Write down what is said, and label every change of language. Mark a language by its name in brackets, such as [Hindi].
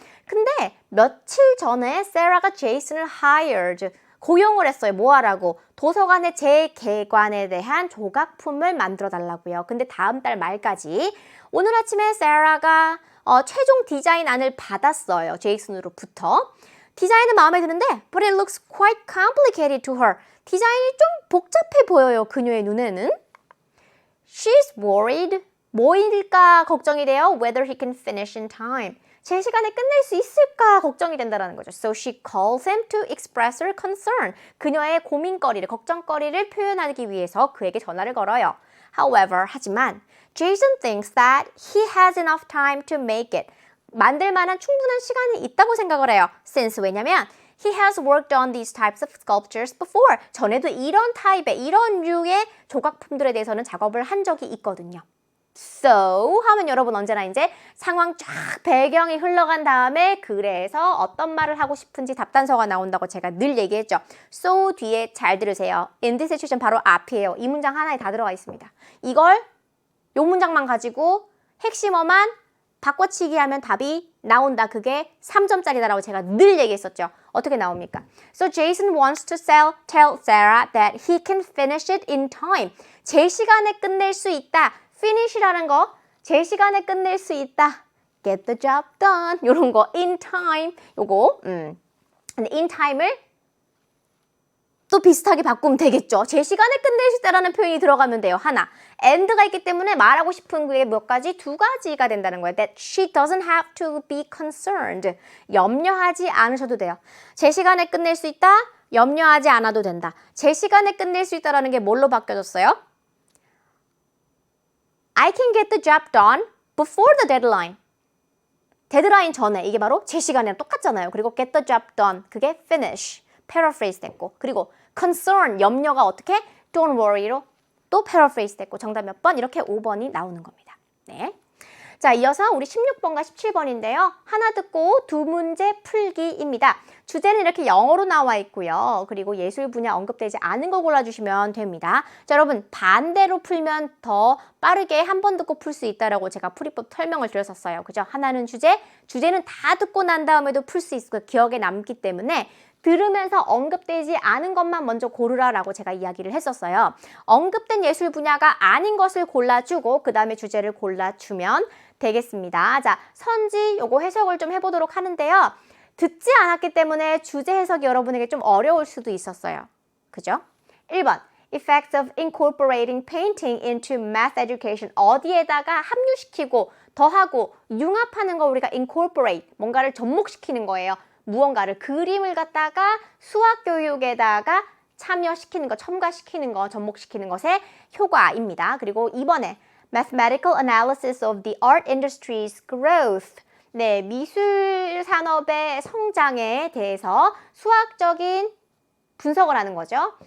[Korean] 근데 며칠 전에 세라가 제이슨을 hired 고용을 했어요. 뭐 하라고? 도서관의 재개관에 대한 조각품을 만들어 달라고요. 근데 다음 달 말까지 오늘 아침에 세라가 최종 디자인안을 받았어요. 제이슨으로부터. 디자인은 마음에 드는데 [English] but it looks quite complicated to her. [Korean] 디자인이 좀 복잡해 보여요. 그녀의 눈에는. [English] She's worried. [Korean] 뭐일까 걱정이 돼요? [English] Whether he can finish in time. [Korean] 제 시간에 끝낼 수 있을까 걱정이 된다는 거죠. [English] So she calls him to express her concern. [Korean] 그녀의 고민거리를, 걱정거리를 표현하기 위해서 그에게 전화를 걸어요. [English] However, [Korean] 하지만 [English] Jason thinks that he has enough time to make it. [Korean] 만들 만한 충분한 시간이 있다고 생각을 해요. [English] Since [Korean] 왜냐면 [English] he has worked on these types of sculptures before. [Korean] 전에도 이런 타입의, 이런 류의 조각품들에 대해서는 작업을 한 적이 있거든요. So 하면 여러분 언제나 이제 상황 쫙 배경이 흘러간 다음에 그래서 어떤 말을 하고 싶은지 답단서가 나온다고 제가 늘 얘기했죠. So 뒤에 잘 들으세요. [English] In this situation [Korean] 바로 앞이에요. 이 문장 하나에 다 들어가 있습니다. 이걸 요 문장만 가지고 핵심어만 바꿔치기 하면 답이 나온다. 그게 3점짜리다라고 제가 늘 얘기했었죠. 어떻게 나옵니까? [English] So Jason wants to tell Sarah that he can finish it in time. [Korean] 제 시간에 끝낼 수 있다. finish라는 거, 제 시간에 끝낼 수 있다. [English] get the job done. [Korean] 요런 거, [English] in time. [Korean] 요거, 근데 in time을 또 비슷하게 바꾸면 되겠죠. 제 시간에 끝낼 수 있다라는 표현이 들어가면 돼요. 하나. and가 있기 때문에 말하고 싶은 게 몇 가지? 두 가지가 된다는 거예요. [English] That she doesn't have to be concerned. [Korean] 염려하지 않으셔도 돼요. 제 시간에 끝낼 수 있다? 염려하지 않아도 된다. 제 시간에 끝낼 수 있다라는 게 뭘로 바뀌어졌어요? [English] I can get the job done before the deadline. [Korean] 데드라인 전에 이게 바로 제 시간이랑 똑같잖아요. 그리고 get the job done 그게 finish, paraphrase 됐고 그리고 concern, 염려가 어떻게? don't worry로 또 paraphrase 됐고 정답 몇 번? 이렇게 5번이 나오는 겁니다. 네. 자, 이어서 우리 16번과 17번인데요. 하나 듣고 두 문제 풀기입니다. 주제는 이렇게 영어로 나와 있고요. 그리고 예술 분야 언급되지 않은 거 골라주시면 됩니다. 자, 여러분 반대로 풀면 더 빠르게 한 번 듣고 풀 수 있다라고 제가 풀이법 설명을 드렸었어요. 그죠? 하나는 주제는 다 듣고 난 다음에도 풀 수 있고 기억에 남기 때문에 들으면서 언급되지 않은 것만 먼저 고르라라고 제가 이야기를 했었어요. 언급된 예술 분야가 아닌 것을 골라주고 그 다음에 주제를 골라주면 되겠습니다. 자, 선지 요거 해석을 좀 해보도록 하는데요. 듣지 않았기 때문에 주제 해석이 여러분에게 좀 어려울 수도 있었어요. 그죠? [English] 1번 Effects of incorporating painting into math education. [Korean] 어디에다가 합류시키고 더하고 융합하는 거 우리가 incorporate, 뭔가를 접목시키는 거예요. 무언가를 그림을 갖다가 수학 교육에다가 참여시키는 거, 첨가시키는 거, 접목시키는 것의 효과입니다. 그리고 이번에 [English] Mathematical analysis of the art industry's growth. [Korean] 네, 미술 산업의 성장에 대해서 수학적인 분석을 하는 거죠.